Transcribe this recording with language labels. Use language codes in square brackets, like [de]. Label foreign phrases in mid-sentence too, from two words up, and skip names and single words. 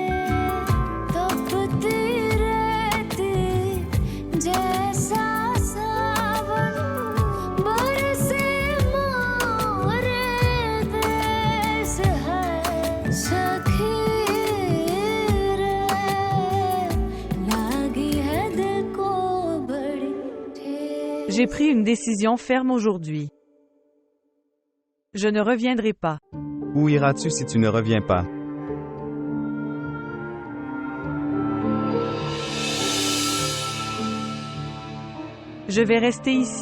[hi] तपती रहती जैसा सावन बरसे मोरे देश है सखी रे, लागी है दिल को बड़ी ठेस। [fr] J'ai pris une décision ferme aujourd'hui. Je ne reviendrai pas. Où iras-tu si tu ne reviens pas? Je vais rester ici.